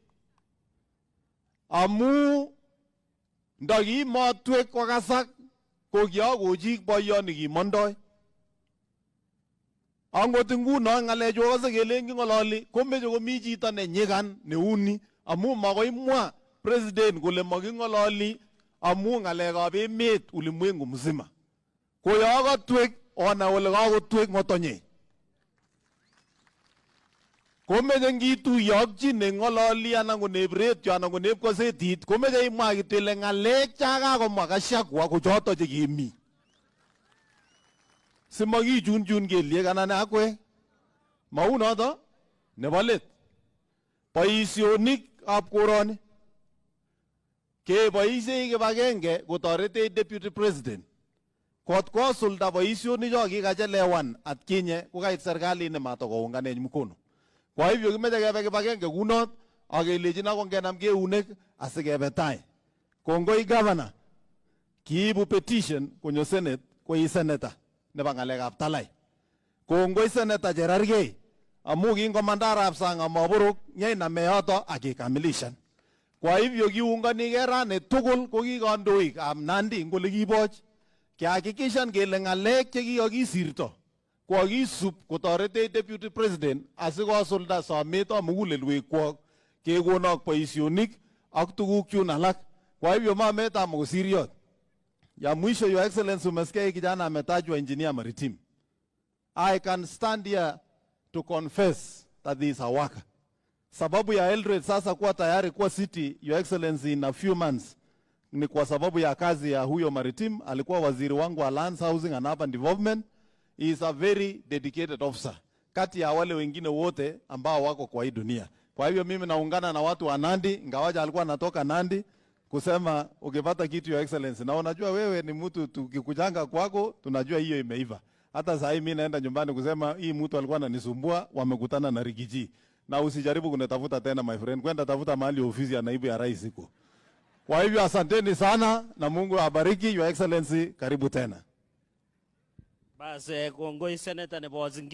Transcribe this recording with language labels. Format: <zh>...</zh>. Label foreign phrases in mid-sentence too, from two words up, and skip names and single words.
<kln>amu ndagi motwe kwa kasak ko kiagoji boyoni kimondoi angot nguno ngalechu kose kelengi ngololi komeche komi chito nenyikan neuni amu makoimwa President kole makingololi amu ngalekab emet</kln> <sw>ulimwengu mzima.</sw> <kln>Ko ya katwek ona ole kakotwek ngotonye komeche ngituiyo ak chi nengololi anan konep radio anan konep kosetit komeche imwa kityo ile ngalek chakakomwa Gachagua ko choto chekimi simakichunchun kelyek anan akwe mau noto. Nebo let, boisionik ab koroni keboisie kibagenge kotoretech</kln> <en>Deputy President</en> <kln>kot kosulda boisionik cho kikachelewan atkinye kokait serikali nematokounganech mkono.</kln> <sw>Kwa hivyo</sw> <kln>kimeche kebe kibagenge kunot akelejin akongenam keunek asikebe tai. Kongoi Governor, kiibu petition konyo Senate koi senator nebo ngalekab Talai. Kongoi Senator Cherargei amu kingomanda arap sang amaborok nyeina yoto akikamilishan.</kln> <sw>Kwa hivyo</sw> <kln>kiunganige rani tugul ko ki kandoik ab Nandi ngole kiboch kihakikishan kele ngalek chekikakisirto kokisub kotoretech</kln> <en>Deputy President</en> <kln>asikosulda sometab mugulelwekwok kekonok boisionik ak tuguk chun alak.</kln> <sw>Kwa hivyo</sw> <kln>mametab mkosiriot.</kln> <sw>Ya mwisho,</sw> <en>Your Excellency,</en> <sw>umesikia kijana ametajwa engineer maritime.</sw> <en>I can stand here to confess that this is a worker.</en> <sw>Sababu ya Eldoret sasa kuwa tayari kuwa city,</sw> <en>Your Excellency, in a few months</en> <sw>ni kwa sababu ya kazi ya huyo maritime. Alikuwa waziri wangu wa</sw> <en>Lands, Housing and Urban Development. He is a very dedicated officer</en> <sw>kati ya wale wengine wote ambao wako kwa hii dunia. Kwa hivyo mimi naungana na watu wa Nandi, ingawaja alikuwa anatoka Nandi, kusema ukipata kitu</sw> <en>Your Excellency,</en> <sw>na unajua wewe ni mtu tukikujanga kwako tunajua hiyo imeiva. Hata sasa mimi naenda nyumbani kusema hii mtu alikuwa ananisumbua, wamekutana na Rigiji. Na usijaribu kunitafuta tena</sw> <en>my friend,</en> <sw>kwenda tafuta mahali ofisi ya naibu ya rais iko. Kwa hivyo asanteni sana na Mungu awabariki.</sw> <en>Your Excellency,</en> <sw>karibu tena.</sw> <kln>Basi kongoi Senator nebo</kln>